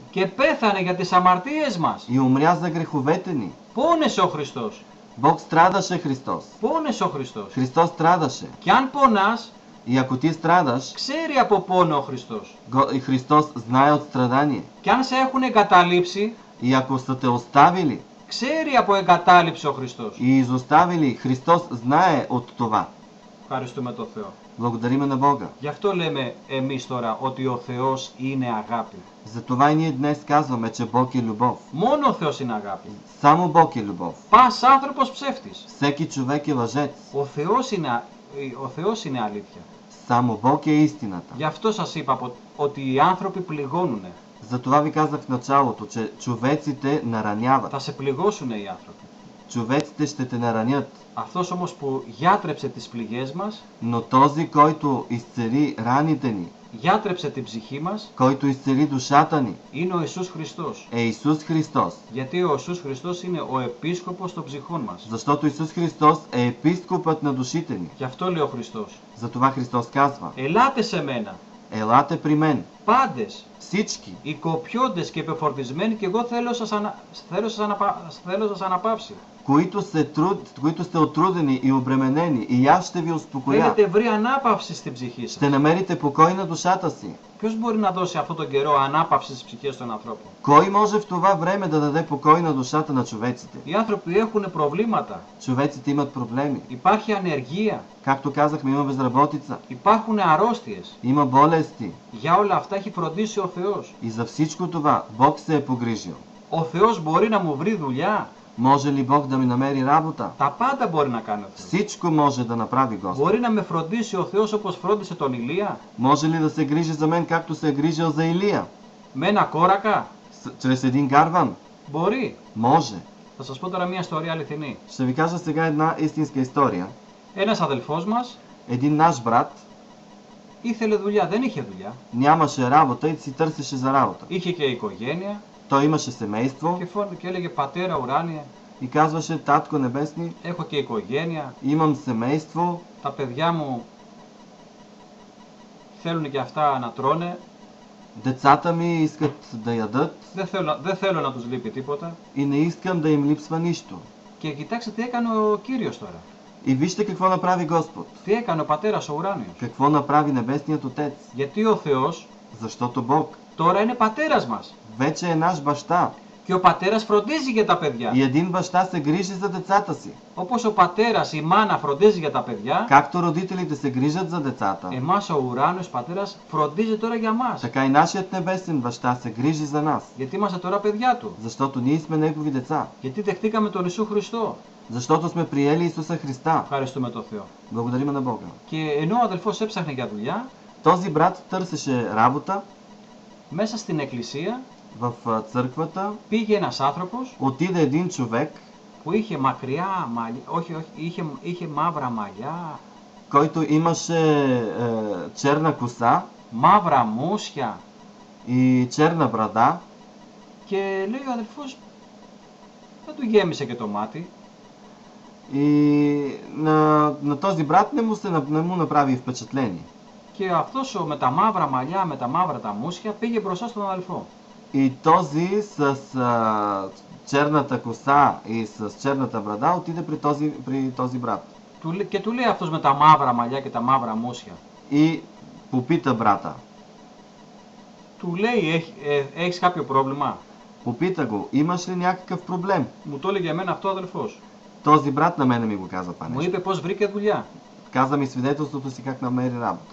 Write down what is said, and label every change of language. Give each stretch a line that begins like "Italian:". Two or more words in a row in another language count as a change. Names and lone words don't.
Greek: Και πέθανε για τις αμαρτίες μας.
Bulgarian: и умря за греховете ни.
Greek: Πόνεσε ο Χριστός.
Bulgarian: Бог страдаше Христос.
Greek: Πόνεσε ο Χριστός.
Bulgarian: Христос страдаше.
Greek: Και αν πονάς,
Bulgarian: И ако ти страдаш,
Greek: ξέρει από πόνο ο Χριστός.
Bulgarian: и Христос знае от страдание.
Greek: Και αν σε έχουν εγκαταλείψει,
Bulgarian: И ако са те оставили
Greek: ξέρει από εγκατάλειψη ο Χριστός.
Bulgarian: и изоставили, Христос знае от това.
Greek: Ευχαριστούμε τον Θεό.
Bulgarian: Благодариме на Бога.
Greek: Γι' αυτό λέμε εμείς τώρα ότι ο Θεός είναι αγάπη.
Bulgarian: Затова и ние днес казваме, че Бог е любов.
Greek: Μόνο ο Θεός είναι αγάπη.
Bulgarian: Само Бог е любов.
Greek: Πας άνθρωπος ψεύτης.
Bulgarian: Всеки човек е лъжец.
Greek: Ο Θεός είναι αλήθεια.
Bulgarian: Само Бог е истината.
Greek: Γι' αυτό σας είπα ότι οι άνθρωποι πληγώνουν.
Bulgarian: Затова ви казах в началото, че човеците нараняват.
Greek: Θα σε πληγώσουν οι άνθρωποι.
Bulgarian: Човеците ще те наранят.
Greek: Αυτός όμως που γιάτρεψε τις πληγές μας,
Bulgarian: Но този, който изцели раните ни,
Greek: γιάτρεψε την ψυχή μας,
Bulgarian: който изцели душата ни,
Greek: είναι ο Ιησούς Χριστός.
Bulgarian: е Исус Христос.
Greek: Γιατί ο Ιησούς Χριστός είναι ο επίσκοπος των ψυχών μας.
Bulgarian: Защото Исус Христос е епископът на душите ни.
Greek: Γι' αυτό λέει ο Χριστός.
Bulgarian: Затова Христос казва:
Greek: Ελάτε σε μένα,
Bulgarian: елате при мен,
Greek: πάντες,
Bulgarian: всички,
Greek: οι κοπιώντες και επεφορτισμένοι, και εγώ θέλω σας αναπαύσει.
Bulgarian: които сте отрудени и обременени, и аз ще ви успокоя.
Greek: Θέλετε βρει ανάπαυση στην ψυχή σας.
Bulgarian: Ще намерите покой на душата си.
Greek: Ποιος μπορεί να δώσει αυτόν τον καιρό ανάπαυση στις ψυχές των ανθρώπων?
Bulgarian: Кой може в това време да даде покой на душата на човеците?
Greek: Οι άνθρωποι έχουν προβλήματα.
Bulgarian: Човеците имат проблеми.
Greek: Υπάρχει ανεργία.
Bulgarian: Както казахме, има безработица,
Greek: Υπάρχουν αρρώστιες.
Bulgarian: има болести.
Greek: Για όλα αυτά έχει φροντίσει ο Θεός.
Bulgarian: И за всичко това Бог се е погрижил.
Greek: Ο Θεός μπορεί να μου βρει δουλειά.
Bulgarian: Може ли Бог да ми намери работа?
Greek: Τα πάντα μπορεί να κάνει ο Θεός.
Bulgarian: Всичко може да направи Господ.
Greek: Μπορεί να με φροντίσει ο Θεός όπως φρόντισε τον Ηλία.
Bulgarian: Може ли да се грижи за мен, както се е грижил за Илия?
Greek: Με ένα κόρακα.
Bulgarian: Чрез един гарван?
Greek: Μπορεί.
Bulgarian: Може.
Greek: Θα σας πω τώρα μια ιστορία αληθινή.
Bulgarian: Ще ви кажа сега една истинска история.
Greek: Ένας αδελφός μας
Bulgarian: Един наш брат
Greek: ήθελε δουλειά, δεν είχε δουλειά.
Bulgarian: нямаше работа и си търсеше за работа.
Greek: Είχε και οικογένεια
Bulgarian: Той имаше семейство
Greek: και έλεγε πατέρα ουράνιε,
Bulgarian: и казваше: Татко небесни,
Greek: έχω και οικογένεια,
Bulgarian: имам семейство,
Greek: τα παιδιά μου θέλουν και αυτά να τρώνε,
Bulgarian: децата ми искат да ядат
Greek: δεν θέλω να τους λείπει τίποτα.
Bulgarian: и не искам да им липсва нищо.
Greek: Και κοιτάξτε τι έκανε ο Κύριος τώρα.
Bulgarian: И вижте какво направи Господ.
Greek: Τι έκανε ο πατέρας ο ουράνιος.
Bulgarian: Какво направи Небесният Отец.
Greek: Γιατί ο Θεός
Bulgarian: Защото Бог
Greek: τώρα είναι πατέρας μας.
Bulgarian: вече е наш баща.
Greek: Και ο πατέρας φροντίζει για τα παιδιά.
Bulgarian: И един баща се грижи за децата си.
Greek: Όπως ο πατέρας, η μάνα φροντίζει για τα παιδιά,
Bulgarian: Както родителите се грижат за децата,
Greek: εμάς ο ουράνιος πατέρας φροντίζει τώρα για μας.
Bulgarian: така и нашият небесен баща се грижи за нас.
Greek: Γιατί είμαστε τώρα παιδιά του.
Bulgarian: Защото ние сме негови деца.
Greek: Γιατί δεχτήκαμε τον Ιησού Χριστό.
Bulgarian: Защото сме приели Исуса Христа.
Greek: Ευχαριστούμε τον Θεό.
Bulgarian: Благодарим на Бога.
Greek: Και ενώ ο αδελφός έψαχνε για δουλειά,
Bulgarian: Този брат търсеше работа
Greek: μέσα στην εκκλησία
Bulgarian: в църквата.
Greek: πήγε ένας άνθρωπος
Bulgarian: Отиде един човек,
Greek: που είχε μακριά μαλλιά, όχι, είχε μαύρα μαλλιά,
Bulgarian: който имаше черна коса
Greek: μαύρα μουσια,
Bulgarian: и черна брада.
Greek: και λέει ο αδελφός, δεν του γέμισε και το μάτι.
Bulgarian: И на този брат не му направи впечатление.
Greek: Και αυτός με τα μαύρα μαλλιά, με τα μαύρα τα μουσια, πήγε μπροστά στον αδελφό.
Bulgarian: И този с черната коса и с черната брада отиде при този брат.
Greek: Και του λέει αυτός με τα μαύρα μαλλιά και τα μαύρα μουσια.
Bulgarian: И попита брата.
Greek: Του λέει, έχεις κάποιο πρόβλημα?
Bulgarian: Попита го: имаш ли някакъв проблем?
Greek: Μου το έλεγε εμένα αυτό ο αδελφός.
Bulgarian: Този брат на мене ми го каза това
Greek: Μου
Bulgarian: нещо.
Greek: είπε πώς βρήκε δουλειά.
Bulgarian: Каза ми свидетелството си как намери работа.